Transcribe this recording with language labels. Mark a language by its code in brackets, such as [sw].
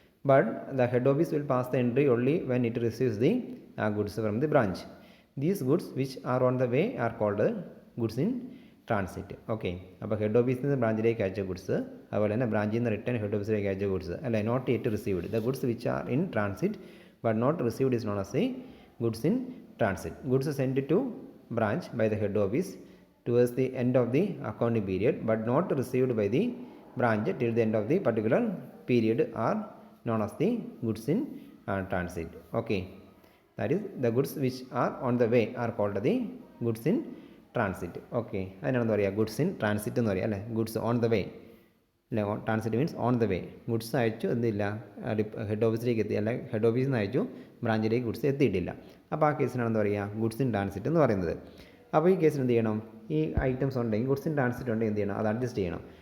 [en] But the head office will pass the entry only when it receives the goods from the branch. These goods which are on the way are called goods in transit. [ml] Okay, അപ്പോൾ head ഓഫീസിൽ നിന്ന് ബ്രാഞ്ചിലേക്ക് അയച്ച goods, അതുപോലെ തന്നെ ബ്രാഞ്ചിൽ നിന്ന് return head ഓഫീസിലേക്ക് അയച്ച ഗുഡ്സ് അല്ലെ, [en] Not yet received. The goods which are in transit but not received is known as the goods in transit. Goods sent to branch by the head office towards the end of the accounting period but not received by the branch till the end of the particular period are known as the goods in transit. Okay, that is the goods which are on the way are called the goods in transit. [ml] Okay, അതിനാണ് എന്താ പറയുക? Goods in transit എന്ന് പറയുക അല്ലേ. [en] goods on the way [ml] അല്ലെ. [en] Transit means on the way. [ml] Goods അയച്ചു എന്തില്ല? Head ഓഫീസിലേക്ക് എത്തി അല്ലെ. ഹെഡ് ഓഫീസിൽ നിന്ന് അയച്ചു, ബ്രാഞ്ചിലേക്ക് ഗുഡ്സ് എത്തിയിട്ടില്ല. അപ്പോൾ ആ കേസിനാണ് എന്താ പറയുക? ഗുഡ്സ് ഇൻ ട്രാൻസിറ്റ് എന്ന് പറയുന്നത്. അപ്പോൾ ഈ കേസിന് എന്ത് ചെയ്യണം? ഈ ഐറ്റംസ് ഉണ്ടെങ്കിൽ ഗുഡ്സ് ഇൻ ട്രാൻസിറ്റ് ഉണ്ടെങ്കിൽ എന്ത് ചെയ്യണം? അത് അഡ്ജസ്റ്റ് ചെയ്യണം.